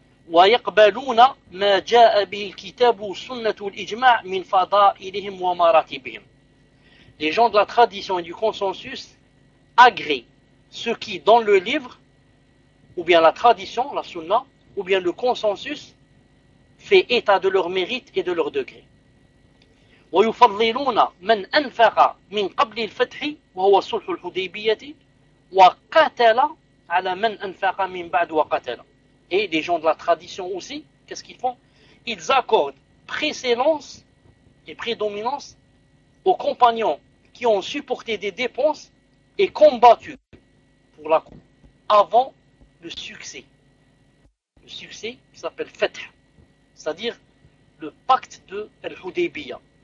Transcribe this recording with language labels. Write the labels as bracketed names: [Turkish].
[Arabic] وَيَقْبَلُونَ مَا جَاءَ بِهِ الْكِتَابُ سُنَّةُ الْإِجْمَعِ مِنْ فَضَائِلِهِمْ وَمَرَاتِبِهِمْ [French] Les gens de la tradition et du consensus agréent ce qui, dans le livre, ou bien la tradition, la sunna, ou bien le consensus, fait état de leur mérite et de leur degré. [Arabic] وَيُفَضِّلُونَ مَنْ أَنْفَقَ مِنْ قَبْلِ الْفَتْحِ وَهُوَ صُلْحُ الْحُدَيْبِيَةِ وَقَتَلَ عَلَى مَنْ أَنْفَقَ مِنْ بَعْدُ وَقَتَلَ [French] Et les gens de la tradition aussi, qu'est-ce qu'ils font? Ils accordent précédence et prédominance aux compagnons qui ont supporté des dépenses et combattu pour la cause avant le succès. Le succès qui s'appelle Fath, c'est-à-dire le pacte de Al-Hudaybiyah.